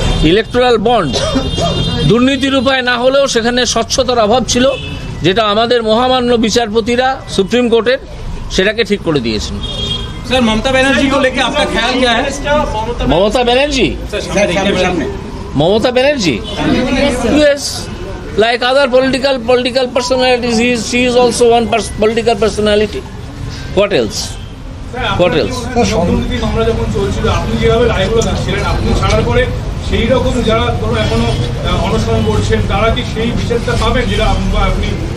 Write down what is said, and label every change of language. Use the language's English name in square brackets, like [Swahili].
[Bangla] Electoral bond দুর্নীতির উপায় না হলেও সেখানে স্বচ্ছতার অভাব ছিল, যেটা আমাদের মহামান্য বিচারপতিরা সুপ্রিম কোর্টের সেটাকে ঠিক করে দিয়েছেন। [Hindi] सर, ममता बनर्जी को लेकर आपका ख्याल क्या है? [English] Mamata Banerjee, Mamata Banerjee? Yes. Like other political personalities, she is also one political personality. What else? What else? [Bangla] দুর্নীতি মামলা যখন চলছিল, আপনি যেভাবে রায়গুলো দিচ্ছিলেন, আপনি ছাড়ার পরে সেই রকম যারা ধরো এখনো অনশন করছেন, তারা কি সেই বিচারটা পাবেন যেটা আপনি?